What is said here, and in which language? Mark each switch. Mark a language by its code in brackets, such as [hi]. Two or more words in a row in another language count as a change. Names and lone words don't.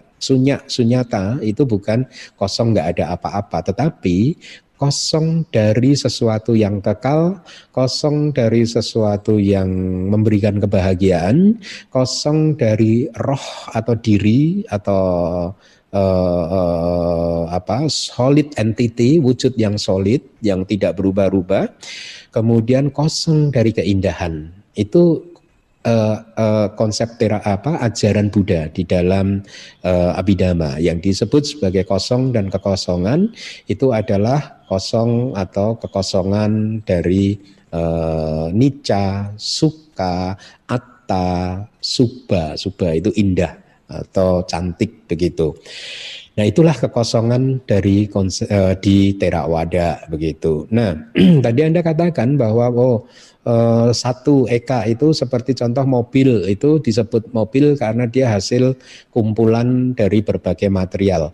[id] Sunyata itu bukan kosong nggak ada apa-apa, tetapi kosong dari sesuatu yang kekal, kosong dari sesuatu yang memberikan kebahagiaan, kosong dari roh atau diri atau [en] solid entity, [id] wujud yang solid yang tidak berubah-ubah, kemudian kosong dari keindahan. Itu konsep ajaran Buddha di dalam Abhidhamma yang disebut sebagai kosong dan kekosongan. Itu adalah kosong atau kekosongan dari [pi] nicca, sukha, atta, subha. [id] Subha itu indah atau cantik begitu. Nah, itulah kekosongan dari di Theravada begitu. Nah, tadi Anda katakan bahwa satu eka itu seperti contoh mobil, itu disebut mobil karena dia hasil kumpulan dari berbagai material.